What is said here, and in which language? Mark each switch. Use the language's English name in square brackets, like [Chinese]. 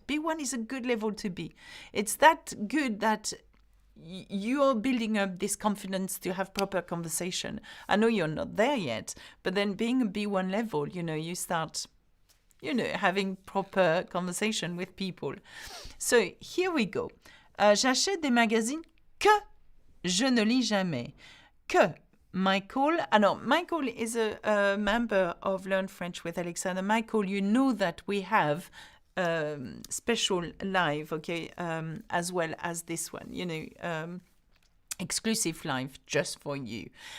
[English] B1 is a good level to be. It's that good that you're building up this confidence to have proper conversation. I know you're not there yet, but then being a B1 level, you know, you start, you know, having proper conversation with people. So here we go. [French] J'achète des magazines que je ne lis jamais. [English] Que Michael, Michael is a member of Learn French with Alexander. Michael, you know that we have special live, okay, as well as this one, you know, exclusive live just for you.